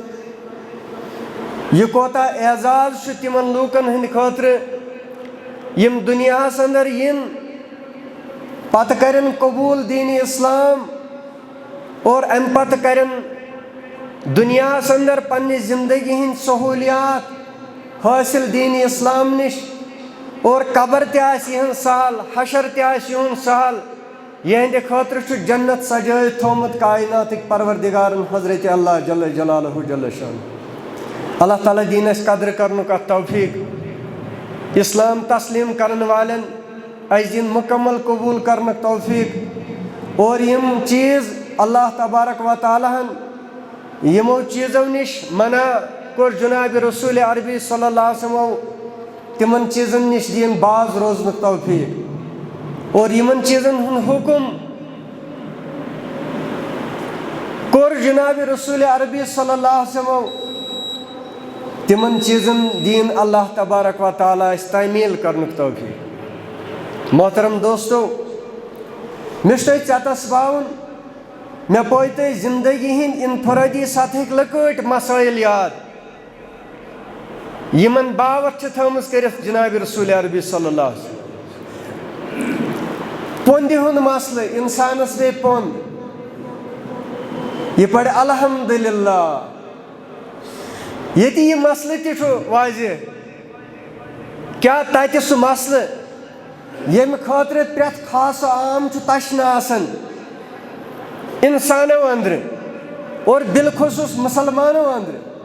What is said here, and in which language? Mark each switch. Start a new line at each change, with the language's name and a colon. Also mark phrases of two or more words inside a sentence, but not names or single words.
Kashmiri: یہ کوتاہ اعزاز چھُ تمن لوٗکن ہٕنٛدِ خٲطرٕ یم دُنیاہس اندر ین پتہٕ کرن قبوٗل دین اسلام اور امہِ پتہٕ کرن دُنیاہس اندر پننہِ زندگی ہٕنٛدۍ سہوٗلیات حٲصِل دین اسلام نِش اور قبر تہِ آسہِ یِہُنٛد سہل حشر تہِ آسہِ یِہُنٛد سہل یہندِ خٲطرٕ چھُ جنت سجٲیِتھ تھومُت کائناتٕکۍ پروردگارن حضرت اللہ
Arabic: جل جلالہ
Kashmiri: جل شان اللہ تعالیٰ دین اس قدر کرنُک اتھ توفیق اسلام تسلیم کرن والن اس دین مکمل قبول کرنُک توفیق اور یم چیز اللہ تبارک و تعالیٰ یمو چیزو نش منع کور جناب رسول عربی
Arabic: صلی اللہ علیہ وسلم
Kashmiri: تمن چیزن نش دین باز روزنُک توفیق اور یمن چیزن ہن حکم کور جناب رسول عربی
Arabic: صلی اللہ علیہ وسلم
Kashmiri: تمن چیزن دین اللہ تبارک و تعالیٰ اس تعمیل کرنُک توفیق محترم دوستو مےٚ چھُ تۄہہِ ژٮ۪تَس باوُن مےٚ پٲے تۄہہِ زندگی ہِنٛدۍ انفرٲدی سطحٕکۍ لۄکٕٹۍ مسٲیل یاد یِمن باوَتھ چھِ تھٲومٕژ کٔرِتھ جناب رسول عربی
Arabic: صلی اللہ علیہ وسلم.
Kashmiri: پۄندِ ہُنٛد مسلہٕ اِنسانس پیٚیہِ پۄنٛد یہِ پرِ الحمدُاللہ. ییٚتہِ یہِ مسلہٕ تہِ چھُ واضح کیٛاہ تَتہِ سُہ مسلہٕ ییٚمہِ خٲطرٕ پرٛٮ۪تھ خاص و عام چھُ تشنہٕ آسان اِنسانو أنٛدرٕ اور بالخصوٗص مُسلمانو أنٛدرٕ